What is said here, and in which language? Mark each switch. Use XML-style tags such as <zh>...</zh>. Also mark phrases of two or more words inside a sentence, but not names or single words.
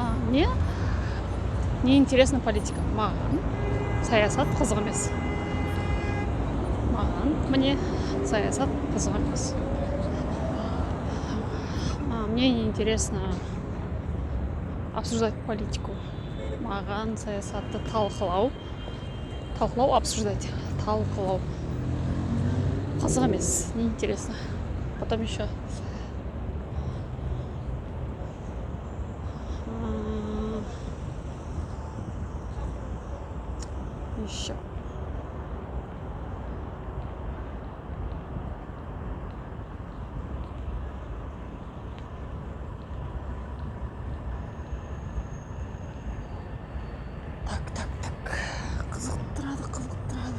<ru>мне не интересна политика.</ru> <kk>Маған саясат қызық емес. Мне саясат қызық емес.</kk> <ru>Мне не интересно обсуждать политику.</ru> <kk>Маған саясатты талқылау, обсуждать, талқылау қызық емес,</kk> <ru>не интересно. Потом еще еще так қызықтырады.</ru>